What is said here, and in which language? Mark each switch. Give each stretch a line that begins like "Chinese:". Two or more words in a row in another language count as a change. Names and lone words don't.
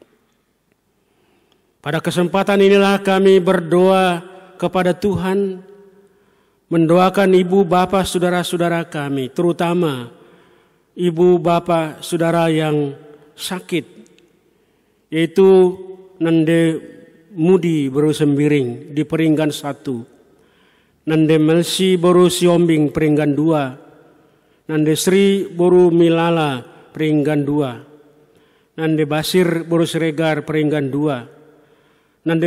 Indonesian: Pada kesempatan inilah kami berdoa kepada Tuhan, mendoakan ibu bapa saudara-saudara kami, terutama ibu bapa saudara yang sakit, yaitu Nande Mudi Baru Sembiring di Peringgan 1, Nande Melsi Baru Siombing Peringgan 2, Nande Sri Boru Milala Peringgan 2, Nande Basir Boru Siregar Peringgan 2, Nande